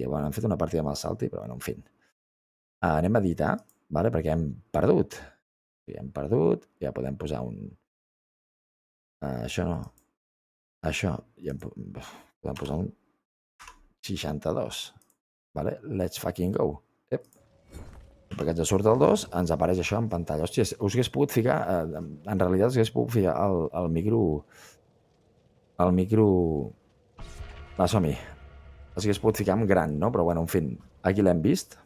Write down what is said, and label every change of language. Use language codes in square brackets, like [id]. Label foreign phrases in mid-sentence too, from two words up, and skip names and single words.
[ca] Bueno, han fet una partida amb el Salty, però bueno, en fi. Anem a editar, vale, perquè hem perdut. Hem perdut, ja podem posar un... això no. Això, ja podem posar un 62. Vale, [en] let's fucking go. [ca] Perquè ens surt el 2, ens apareix això en pantalla. Hòstia, us hagués pogut ficar... en realitat us hagués pogut ficar el micro... El micro... Va, som-hi. Els hagués pogut ficar en gran, no? Però bueno, en fi, aquí l'hem vist.